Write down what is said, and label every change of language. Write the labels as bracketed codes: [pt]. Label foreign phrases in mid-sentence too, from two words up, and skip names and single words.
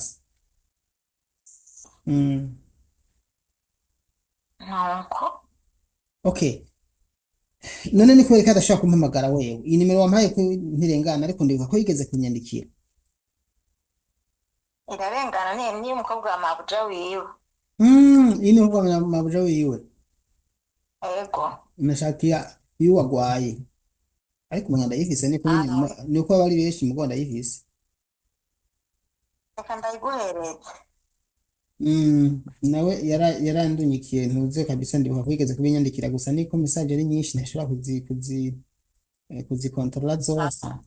[rn] Okay, none ni kubera ko adashaka kumpamagara wewe. Iyi nimero wampaye ko ntirengana ariko ndibuka ko yigeze kunyandikira. Irarengana ni umukobwa wa mabuja wiwe. Iyi ni umukobwa wa mabuja wiwe. Ego. Nashaka iyo wagwaye. Ariko umuntu ndayifise niko bari benshi mu Rwanda yifise. Reka ndayiguhereze. Nawe yarandunyikiye ntuze kabisa ndibuka kwigeze kubinyandikira gusa niko message ari nyinshi ntashobora kuzikontrola zose.